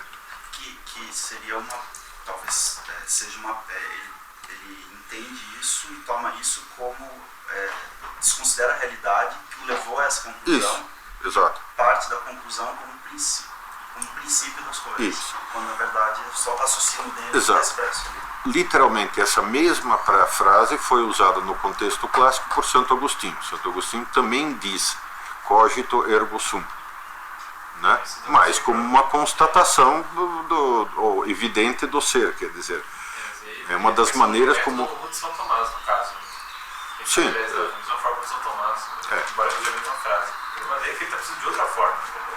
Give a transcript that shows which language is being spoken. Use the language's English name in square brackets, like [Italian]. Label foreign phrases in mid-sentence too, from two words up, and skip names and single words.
[Portuguese] Que seria talvez seja ele entende isso e toma isso como, desconsidera a realidade que o levou a essa conclusão. Isso, exato. Parte da conclusão como princípio das coisas. Isso. Quando na verdade é só o raciocínio dele que Exato. é expresso ali. Literalmente, essa mesma frase foi usada no contexto clássico por Santo Agostinho. Santo Agostinho também diz [Latin] cogito ergo sum, [Portuguese] né? Mas como uma constatação do evidente do ser, quer dizer, é uma das maneiras como... O de São Tomás, no caso. Sim. A mesma forma de São Tomás, embora seja a mesma frase. A maneira que ele está precisando de outra forma, na verdade.